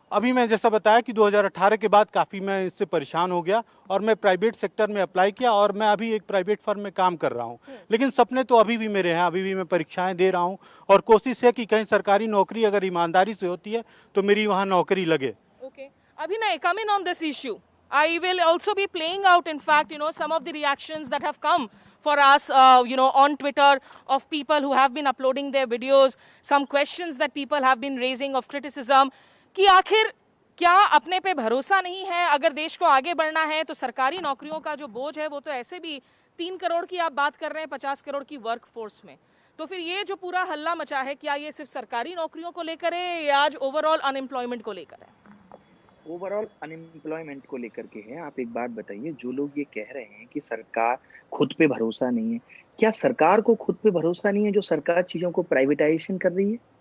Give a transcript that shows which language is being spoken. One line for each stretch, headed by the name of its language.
Hindi: अभी मैं जैसा बताया कि 2018 के बाद काफी मैं इससे परेशान हो गया और मैं प्राइवेट सेक्टर में अप्लाई किया और मैं अभी एक प्राइवेट फर्म में काम कर रहा हूँ। लेकिन सपने तो अभी भी मेरे हैं, अभी भी मैं परीक्षाएं दे रहा हूँ और कोशिश है कि कहीं सरकारी नौकरी अगर ईमानदारी से होती है तो मेरी वहाँ नौकरी लगे।
English: Abhinay, come in on this issue. I will also be playing out, in fact, some of the reactions that have come for us, on Twitter of people who have been uploading their videos, some questions that people have been raising of criticism,
Hindi: कि आखिर क्या अपने पे भरोसा नहीं है? अगर देश को आगे बढ़ना है तो सरकारी नौकरियों का जो बोझ है वो तो ऐसे भी 3 करोड़ की आप बात कर रहे हैं 50 करोड़ की वर्क फोर्स में, तो फिर ये जो पूरा हल्ला मचा है, क्या ये सिर्फ सरकारी नौकरियों को लेकर है या आज ओवरऑल अनएम्प्लॉयमेंट को लेकर है? ओवरऑल अनएम्प्लॉयमेंट को लेकर के है। आप एक बात बताइए, जो लोग ये कह रहे हैं कि सरकार खुद पे भरोसा नहीं है, क्या सरकार को खुद पे भरोसा नहीं है जो सरकार चीजों को प्राइवेटाइजेशन कर रही है?